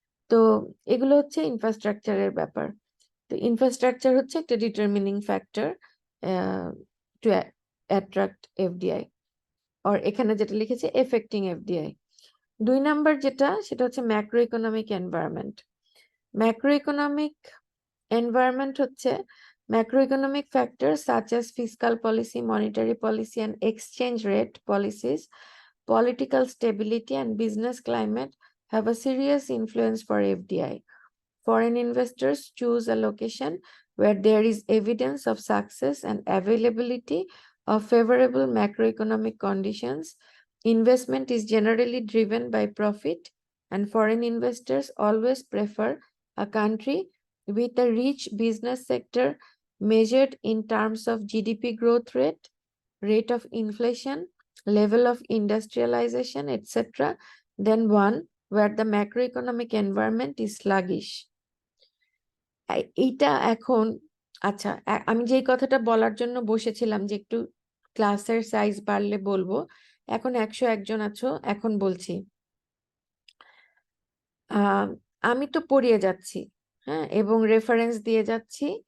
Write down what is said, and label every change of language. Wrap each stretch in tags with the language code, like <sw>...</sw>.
<bn>তো এগুলো হচ্ছে ইনফ্রাস্ট্রাকচারের ব্যাপার। তো ইনফ্রাস্ট্রাকচার হচ্ছে একটা</bn> <en>determining factor to attract FDI,</en> <bn>আর এখানে যেটা লিখেছে এফেক্টিং এফডিআই। 2 নাম্বার যেটা, সেটা হচ্ছে macro economic environment.</bn> <en>Macro economic environment হচ্ছে macroeconomic factors such as fiscal policy, monetary policy, and exchange rate policies, political stability, and business climate have a serious influence for FDI. Foreign investors choose a location where there is evidence of success and availability of favorable macroeconomic conditions. Investment is generally driven by profit, and foreign investors always prefer a country with a rich business sector measured in terms of GDP growth rate, rate of inflation, level of industrialization, etc., than one where the macroeconomic environment is sluggish.</en> <bn>এইটা এখন, আচ্ছা, আমি যেই কথাটা বলার জন্য বসেছিলাম যে একটু ক্লাসের সাইজ বাড়লে বলবো, এখন 101 জন আছো, এখন বলছি। আহ আমি তো পড়িয়ে যাচ্ছি, হ্যাঁ, এবং রেফারেন্স দিয়ে যাচ্ছি।</bn>